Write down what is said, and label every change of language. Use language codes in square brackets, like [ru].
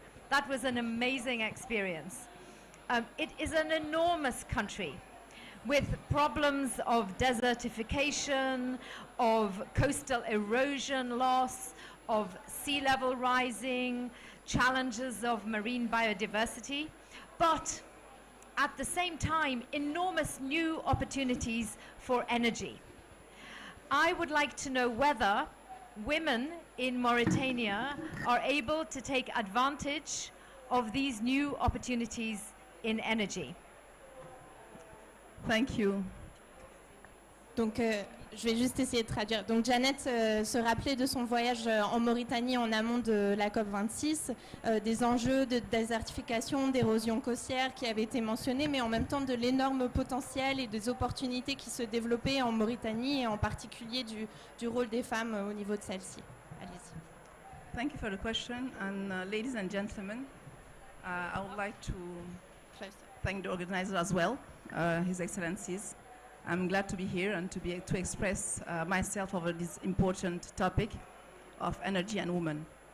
[en] That was an amazing experience. It is an enormous country with problems of desertification, of coastal erosion loss, of sea level rising, challenges of marine biodiversity, but at the same time, enormous new opportunities for energy. I would like to know whether women in Mauritania are able to take advantage of these new opportunities in energy. Thank you. [fr] Donc, je vais juste essayer de traduire. Donc, Janet se rappelait de son voyage en Mauritanie en amont de la COP26, des enjeux de désertification, d'érosion côtière qui avaient été mentionnés, mais en même temps de l'énorme potentiel et des opportunités qui se développaient en Mauritanie et en particulier du rôle des femmes au niveau de celle-ci. Allez-y. [en] Thank you for the question. And ladies and gentlemen, I would like to thank the organizer as well, His Excellencies. I'm glad to be here and to express myself over this important topic of energy and women.